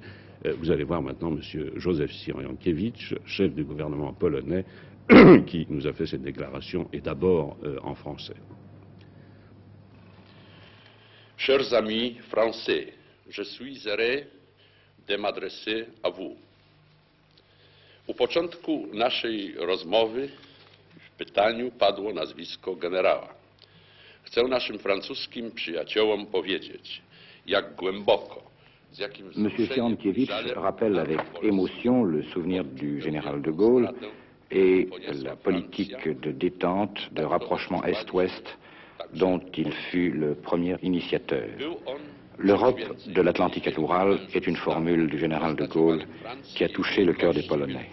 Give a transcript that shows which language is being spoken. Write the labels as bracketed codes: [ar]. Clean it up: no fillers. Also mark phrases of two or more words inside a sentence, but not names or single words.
[fr] Vous allez voir maintenant M. Józef Cyrankiewicz, chef du gouvernement polonais, qui nous a fait cette déclaration, et d'abord en français. Chers amis français, je suis heureux de m'adresser à vous. [pl] U początku naszej rozmowy w pytaniu padło nazwisko generała. Chcę naszym francuskim przyjaciołom powiedzieć, jak głęboko, z jakim [fr] Monsieur Cyrankiewicz rappelle avec émotion le souvenir du général de Gaulle et la politique de détente, de rapprochement Est-Ouest dont il fut le premier initiateur. L'Europe de l'Atlantique à l'Oural est une formule du général de Gaulle qui a touché le cœur des Polonais.